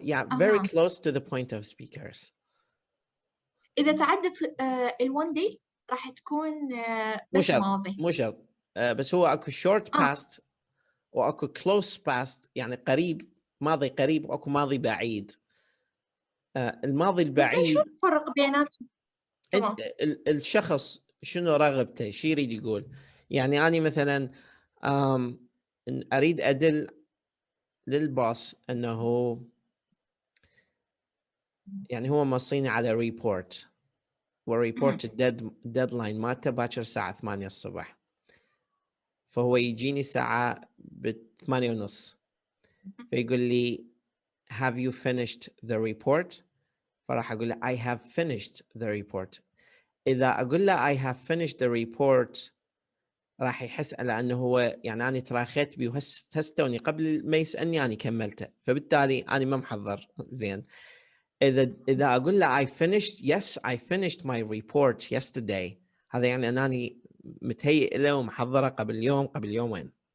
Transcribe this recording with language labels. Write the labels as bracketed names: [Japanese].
[English] Yeah, very close to the point of speakers. [Arabic] إذا تعدت ال1 day راح تكون بس ماضي. مو شرط. بس هو أكو [English] short past [Arabic] وأكو [English] close past [Arabic] يعني قريب ماضي قريب وأكو ماضي بعيد. الماضي البعيد شو الفرق بيناتهم؟ الشخص شنو رغبته شي يريد يقول. يعني أنا مثلا أريد أدل للباص أنه يعني هو موصيني على ريبورت وريبورت الديدلاين مالته باكر الساعة 8 الصبح. فهو يجيني الساعة 8:30 فيقول لي [English] have you finished the report؟ [Arabic] فراح أقول له [English] I have finished the report. [Arabic] إذا أقول له [English] I have finished the report [Arabic] راح يحس على أنه هو يعني أنا تراخيت بي وهستوني قبل ما يسألني أنا كملته. فبالتالي أنا ما محضر زين. إذا أقول له [English] I finished yes I finished my report yesterday [Arabic] هذا يعني أنني متهيئ له ومحضره قبل يوم قبل يومين.